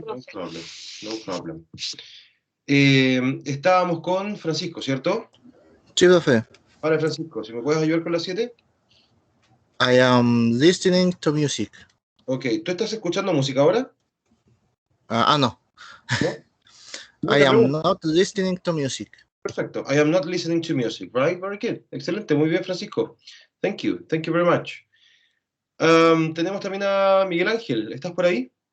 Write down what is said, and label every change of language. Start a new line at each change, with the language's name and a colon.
English: No problem, no problem.
Spanish: Estábamos con Francisco, ¿cierto? Sí, profe. Vale, Francisco, si me puedes ayudar con la 7.
English: I am listening to music.
Spanish: Ok, ¿tú estás escuchando música ahora? No. ¿No?
English: I am not listening to music.
Spanish: Perfecto.
English: I am not listening to music, right? Very good.
Spanish: Excelente, muy bien, Francisco.
English: Thank you very much.
Spanish: Tenemos también a Miguel Ángel. ¿Estás por ahí?